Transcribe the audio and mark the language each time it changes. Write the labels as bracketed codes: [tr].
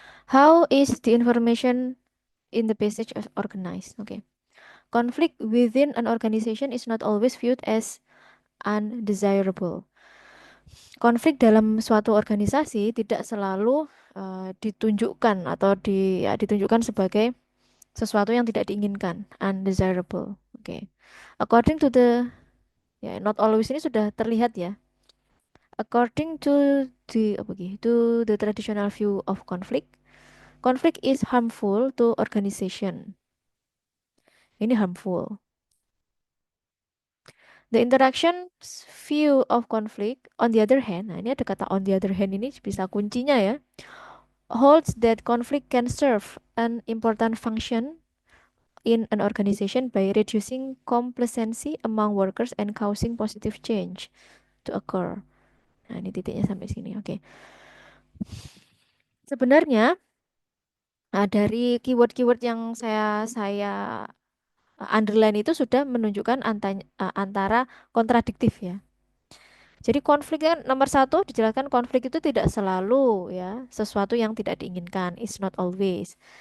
[en] How is the information in the passage organized? Oke. Conflict within an organization is not always viewed as undesirable. [id] Konflik dalam suatu organisasi tidak selalu ditunjukkan atau ditunjukkan sebagai sesuatu yang tidak diinginkan, undesirable. [en] Oke. According to the, ya, not always [id] ini sudah terlihat ya. [en] According to the traditional view of conflict, conflict is harmful to organization. Ini harmful. The interaction view of conflict, on the other hand, [id] nah ini ada kata [en] on the other hand [id] ini bisa kuncinya ya, [en] holds that conflict can serve an important function in an organization by reducing complacency among workers and causing positive change to occur. [id] Nah, ini titiknya sampai sini. Oke. Sebenarnya dari keyword-keyword yang saya underline itu sudah menunjukkan antara kontradiktif ya. Jadi konflik kan nomor satu dijelaskan konflik itu tidak selalu ya sesuatu yang tidak diinginkan, [en] it's not always.